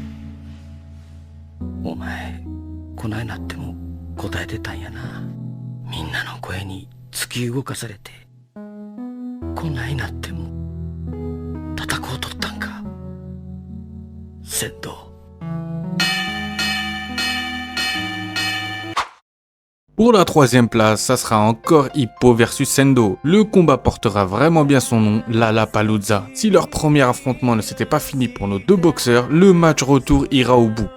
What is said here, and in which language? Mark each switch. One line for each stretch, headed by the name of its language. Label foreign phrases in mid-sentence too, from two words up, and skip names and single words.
Japanese: お前こないなっても答えてたんやな。みんなの声に突き動かされてこないなっても叩こうとったんか。仙道。
French: Pour la 3e place, ça sera encore Ippo versus Sendo. Le combat portera vraiment bien son nom, Lollapalooza. Si leur premier affrontement ne s'était pas fini pour nos deux boxeurs, le match retour ira au bout.